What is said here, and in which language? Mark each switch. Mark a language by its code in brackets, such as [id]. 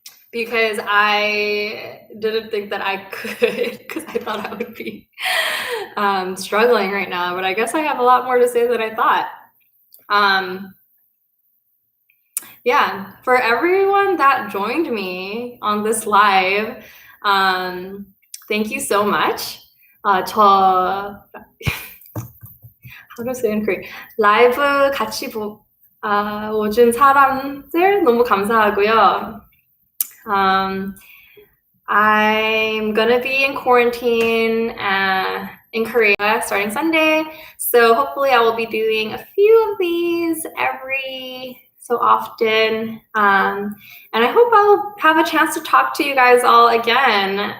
[en] Because I didn't think that I could, because I thought I would be struggling right now, but I guess I have a lot more to say than I thought. Yeah, for everyone that joined me on this live, thank you so much. How to say in Korean? [ko] 라이브 같이 오준 사람들 너무 감사하고요. [en] I'm gonna be in quarantine in Korea starting Sunday, so hopefully I will be doing a few of these every so often, and I hope I'll have a chance to talk to you guys all again.